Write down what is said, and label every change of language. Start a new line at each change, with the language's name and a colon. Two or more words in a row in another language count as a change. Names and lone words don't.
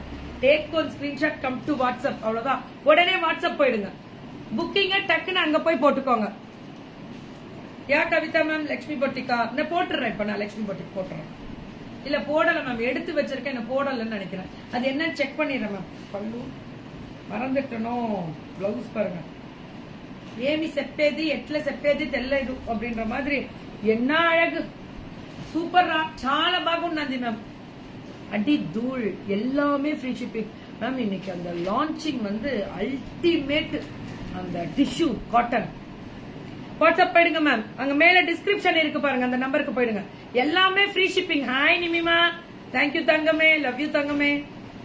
English: Take one screenshot, come to WhatsApp,
Tamil: அவ்வளவுதான். உடனே வாட்ஸ்அப் போயிடுங்க, புக்கிங்க டக்குன்னு அங்க போய் போட்டுக்கோங்க. யா கவிதா மேம், லட்சுமி பொட்டிக்கா நான் போட்டுறேன். இப்ப நான் லட்சுமி பொட்டிக்கு போட்டுறேன். இல்ல போடல மேம், எடுத்து வச்சிருக்கேன், என்ன போடலன்னு நினைக்கிறேன். அது என்னன்னு செக் பண்ணிடுறேன் மேம். பல்லு மறந்துட்டனும். பிளவுஸ் பாருங்க,
Telugu: ఏమి చెప్పేది ఎట్లా చెప్పేది తెలియదు
Tamil: அப்படின்ற மாதிரி. என்ன அழகு, சூப்பர் ரா,
Telugu: చాలా బాగున్నది மேம்.
Tamil: அடி தூள், எல்லாமே
English: free shipping
Tamil: மேம். இன்னைக்கு அந்த லான்ச்சிங் வந்து அல்டிமேட். அந்த
English: tissue cotton
Tamil: வாட்ஸ்அப் போயிடுங்க மேம், அங்க மேல டிஸ்கிரிப்ஷன் இருக்கு பாருங்க, அந்த நம்பருக்கு போயிடுங்க. எல்லாமே
English: free shipping.
Tamil: ஹாய் நிமிமா, தேங்க்யூ தங்கமே,
English: love you
Tamil: தங்கமே.